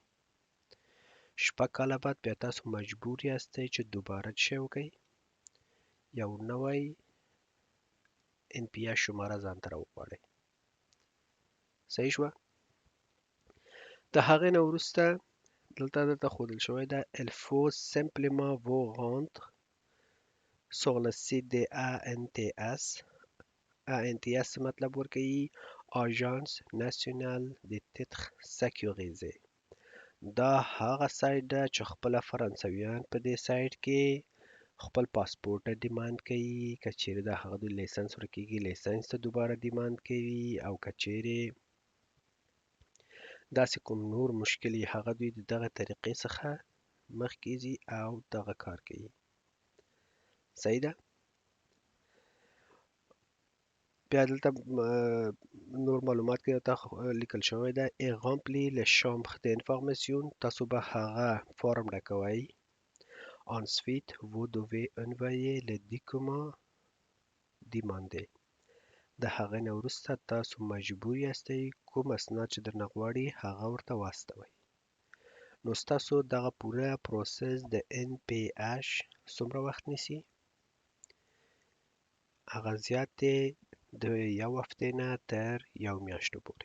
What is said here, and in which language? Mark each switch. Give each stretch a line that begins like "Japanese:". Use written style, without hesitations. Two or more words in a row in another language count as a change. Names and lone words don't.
Pashto: 6 کاله بعد بیا تاسو مجبور یاستئ چې دوباره څه وکئ؟ یو نوی NPH شماره ځان ته راوغواړئ. صحیح شوه؟ د هغې نه وروسته دلته ښودل شوی ده:
French: Il faut simplement vous rendre sur le site de ANTS.
Pashto: ANTS څه مطلب ورکوي؟ Agence Nationale des Titres Sécurisés. دا هغه سایټ ده چې خپله فرانسویان په دې سایټ کې خپل پاسپورټ ډیماند کوي. که چیرې د هغه دوی لیسنس ورکېږي، لیسنس ته دوباره ډیماند کوي، او که چیرې داسې کوم نور مشکل یې هغه دوی د دغه طریقې څخه مخکې ځي او دغه کار کوي. صحیح ده؟ بیا دلته نور معلومات کې دلته لیکل شوی ده:
French: Et remplir les chambres d'information.
Pashto: تاسو به هغه فارم ډکوئ.
French: Ensuite, vous devez envoyer les documents demandés.
Pashto: د هغې نه وروسته تاسو مجبور یاستئ کوم اسناد چې درنه غواړي هغه ورته واستوئ. نو ستاسو دغه پوره پروسس د NPH څومره وخت نیسي؟ هغه زیات دی د یو هفتې نه تر یو میاشتو پورې.